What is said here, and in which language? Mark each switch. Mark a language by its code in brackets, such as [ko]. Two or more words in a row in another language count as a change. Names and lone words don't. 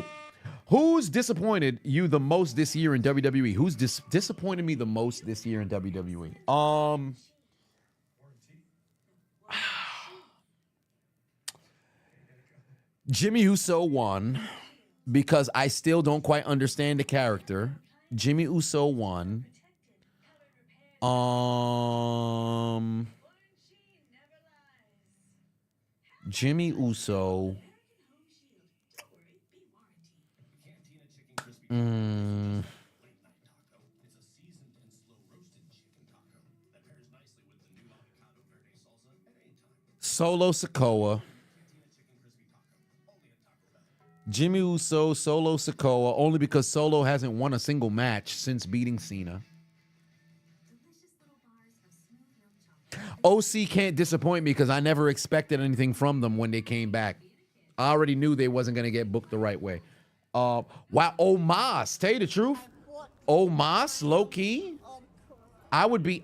[en] Who's disappointed you the most this year in WWE? Who's disappointed me the most this year in WWE? Jimmy Uso won because I still don't quite understand the character. Jimmy Uso won. Jimmy Uso. Solo Sikoa. Jimmy Uso, Solo Sikoa, only because Solo hasn't won a single match since beating Cena. OC can't disappoint me because I never expected anything from them when they came back. I already knew they wasn't going to get booked the right way. Wow, Omos, tell you the truth, Omos, low-key, I would be...